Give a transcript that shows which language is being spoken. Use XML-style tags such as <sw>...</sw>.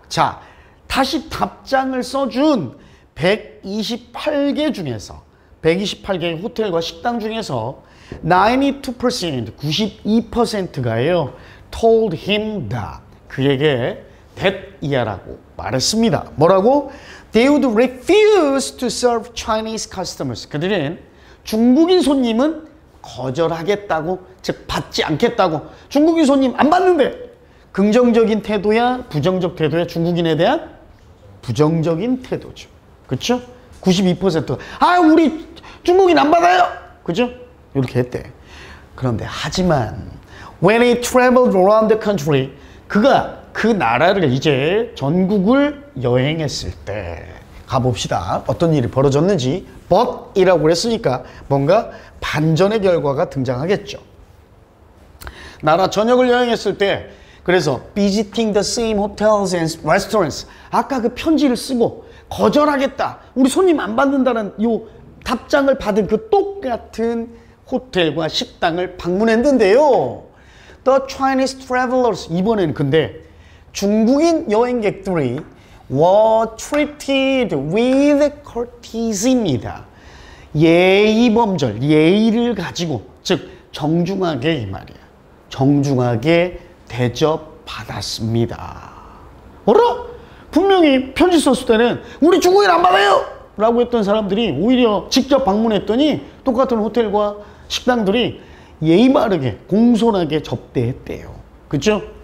<ko>자, 다시 답장을 써준 128개 중에서 128개의 호텔과 식당 중에서 92%, 92%가요.</ko> <en>told him that.</en> <ko>그에게 that이야라고 말했습니다. 뭐라고?</ko> <en>They would refuse to serve Chinese customers.</en> <ko>그들은 중국인 손님은 거절하겠다고, 즉 받지 않겠다고. 중국인 손님 안 받는데. 긍정적인 태도야, 부정적 태도야? 중국인에 대한 부정적인 태도죠. 그렇죠? 92%가 아, 우리 중국인 안 받아요. 그죠? 이렇게 했대. 그런데 하지만 when he traveled around the country, 그가 그 나라를 이제 전국을 여행했을 때 가봅시다. 어떤 일이 벌어졌는지. but이라고 그랬으니까 뭔가 반전의 결과가 등장하겠죠. 나라 전역을 여행했을 때 그래서 visiting the same hotels and restaurants. 아까 그 편지를 쓰고 거절하겠다, 우리 손님 안 받는다는 요 답장을 받은 그 똑같은 호텔과 식당을 방문했는데요.</ko> <en>The Chinese travelers, 이번에는 근데 중국인 여행객들이 were treated with courtesy입니다.</en> <ko>예의범절, 예의를 가지고, 즉 정중하게, 이 말이야. 정중하게 대접받았습니다. 뭐라? 분명히 편지 썼을 때는 우리 중국인 안 받아요! 라고 했던 사람들이 오히려 직접 방문했더니 똑같은 호텔과 식당들이 예의 바르게 공손하게 접대했대요. 그죠?</ko>